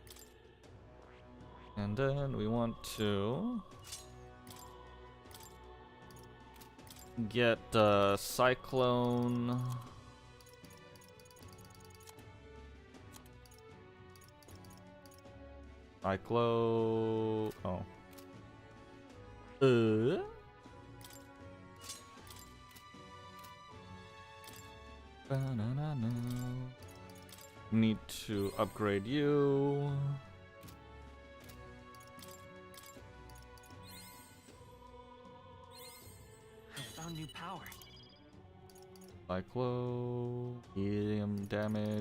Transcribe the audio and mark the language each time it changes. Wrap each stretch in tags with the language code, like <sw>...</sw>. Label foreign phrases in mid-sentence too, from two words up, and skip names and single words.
<en>And then we want to get Cyclone. Cyclone. Oh. Ba-na-na-na. Need to upgrade you. I found new power. Cyclone. Helium damage.</en>